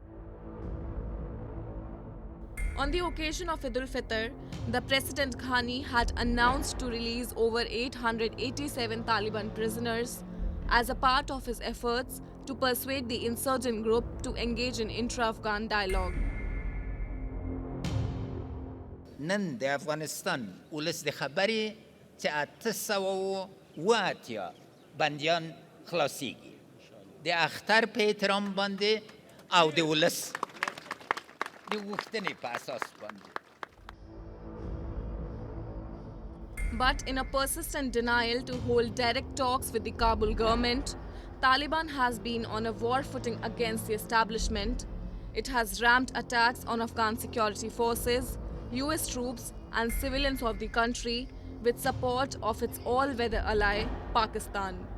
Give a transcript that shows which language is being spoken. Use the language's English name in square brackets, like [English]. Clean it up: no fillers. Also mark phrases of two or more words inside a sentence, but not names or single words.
[English] On the occasion of Eid al-Fitr, the President Ghani had announced to release over 887 Taliban prisoners, as a part of his efforts to persuade the insurgent group to engage in intra-Afghan dialogue. [Pashto] نن د افغانستان ولس د خبرې چې 880 بندیان خلاصیږي د اختر په احترام باندې او د ولس د غوښتنې په اساس باندې. [English] But in a persistent denial to hold direct talks with the Kabul government, Taliban has been on a war footing against the establishment. It has ramped attacks on Afghan security forces, US troops and civilians of the country with support of its all-weather ally, Pakistan.